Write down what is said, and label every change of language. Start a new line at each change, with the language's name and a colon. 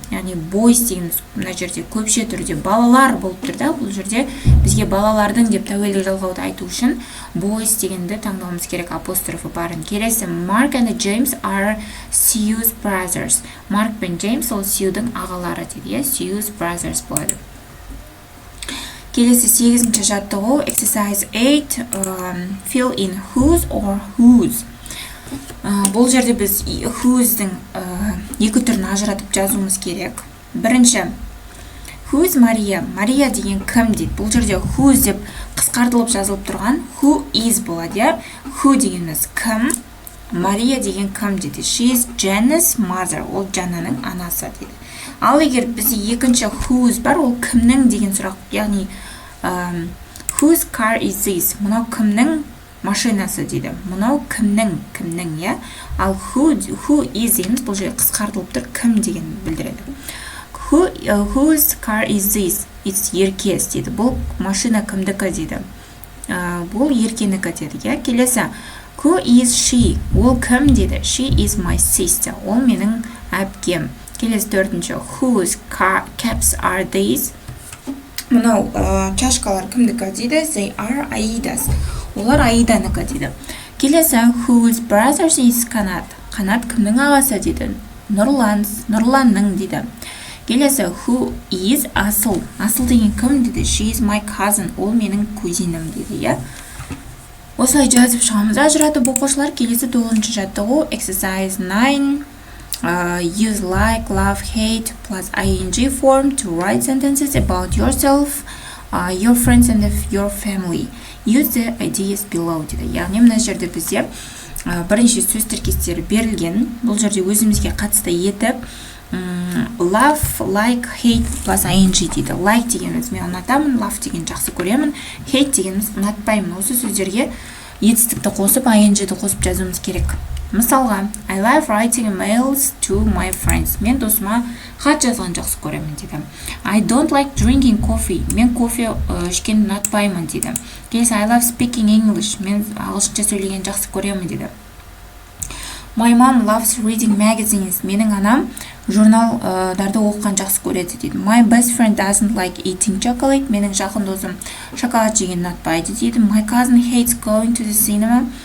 Kazakh: Яғни boys дегеніміз мына жерде көпше түрде балалар болып тұр да. Бұл жерде бізге балалардың деп тәуелдік жалғауды айту үшін boys дегенді таңдауымыз керек, апострофы барын. Келесі,
English: Mark and James are Sue's brothers.
Kazakh: Mark пен James ол Sue'дің ағалары дейді, иә?
English: Sue's brothers болады.
Kazakh: Келесі 8-ші жаттығу.
English: Exercise 8. Fill in whose or whose.
Kazakh: Бұл жерде біз who's-дің 2 түрін ажыратып жазуымыз керек.
English: Бірінші, who's Maria?
Kazakh: Maria деген кім дейді. Бұл жерде who's деп қысқартылып жазылып тұрған who is болады, иә? Who дегеніміз кім, Maria деген кім дейді.
English: She is Jana's mother.
Kazakh: Ол Жананың анасы дейді. Ал егер бізде екінші who's бар, ол кімнің деген сұрақ.
English: Яғни whose car is this?
Kazakh: Мынау кімнің машинасы дейді. Мынау кімнің, иә? Ал who is дегеніміз бұл жерде қысқартылып тұр, кім деген білдіреді.
English: Whose car is this? It's
Kazakh: еркес дейді. Бұл машина кімдікі дейді. Бұл еркенікі дейді, иә? Келесі,
English: who is she?
Kazakh: Ол кім дейді.
English: She is my sister.
Kazakh: Ол менің әпкем. Келесі 4-ші,
English: whose caps are these?
Kazakh: Мынау чашкалар кімдікі дейді.
English: They are Aida's.
Kazakh: Олар Аиданыкі дейді. Келесі,
English: whose brothers is Қанат?
Kazakh: Қанат кімнің ағасы дейді. Нұрланның дейді. Келесі,
English: who is Асыл?
Kazakh: Асыл деген кім дейді.
English: She is my cousin.
Kazakh: Ол менің кузинім дейді, иә? Осылай жазып шығамыз. Ажыратып оқушылар. Келесі 9-ші жаттығу.
English: Exercise 9. Use like, love, hate plus ing form to write sentences about yourself, your friends and your family. Use the ideas below
Kazakh: дейді. Яғни мына жерде бізде бірінші сөз тіркестері берілген. Бұл жерде өзімізге қатысты етіп love, like, hate plus ing дейді. Like дегеніміз мен ұнатамын, love деген жақсы көремін, hate дегеніміз ұнатпаймын. Осы сөздерге етістікті қосып, ing-ді қосып жазуымыз керек.
English: мысалға I love writing emails to my friends.
Kazakh: Мен досыма хат жазған жақсы көремін дейді.
English: I don't like drinking coffee.
Kazakh: Мен кофе ішкенді ұнатпаймын дейді. Келесі
English: I love speaking English.
Kazakh: Мен ағылшынша сөйлеген жақсы көремін дейді.
English: My mom loves reading magazines.
Kazakh: Менің анам журналдарды оқыған жақсы көреді дейді.
English: My best friend doesn't like eating chocolate.
Kazakh: Менің жақын досым шоколад жеген ұнатпайды дейді.
English: My cousin hates going to the cinema.